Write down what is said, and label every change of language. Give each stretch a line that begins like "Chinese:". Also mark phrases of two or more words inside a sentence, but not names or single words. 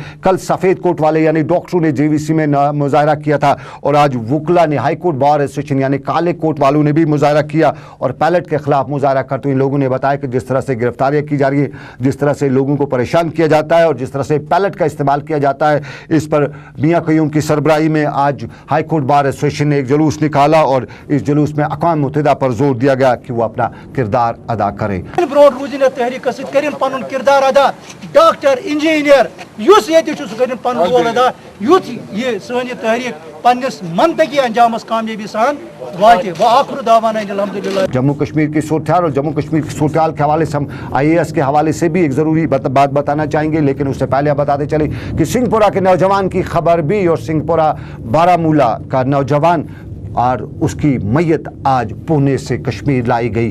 Urdu: کل سفید کوٹ والے یعنی ڈاکٹروں نے جے وی سی میں مظاہرہ کیا تھا, اور آج وکلا نے ہائی کورٹ بار ایسوسیشن یعنی کالے کوٹ والوں نے بھی مظاہرہ کیا, اور پیلٹ کے خلاف مظاہرہ کرتے ہوئے لوگوں نے بتایا کہ جس طرح سے گرفتاریاں کی جا رہی ہیں, جس طرح سے لوگوں کو پریشان کیا جاتا ہے, اور جس طرح سے پیلٹ کا استعمال کیا جاتا ہے, اس پر میاں قیوم کی سربراہی میں آج ہائی کورٹ بار ایسوسیشن نے ایک جلوس نکالا, اور اس جلوس میں اقوام متحدہ پر زور دیا گیا کہ وہ اپنا کردار ادا کریں.
Kashmiri: برونٹ روزن تحریک کرن پن کردار ادا, ڈاکٹر انجینئر یس یہ کرن پن رول ادا, یوتھ یہ سانی تحریک پنس منطقی انجامس کامیابی سان واتہ.
Arabic: وآخر دعوانا الحمدللہ.
Urdu: جموں کشمیر کی صورتحال اور جموں کشمیر کی صورتحال کے حوالے سے ہم آئی اے ایس کے حوالے سے بھی ایک ضروری بات بتانا چاہیں گے, لیکن اس سے پہلے آپ بتاتے چلیں کہ سنگھ پورہ کے نوجوان کی خبر بھی, اور سنگھ پورہ بارامولہ کا نوجوان اور اس کی میت آج پونے سے کشمیر لائی گئی.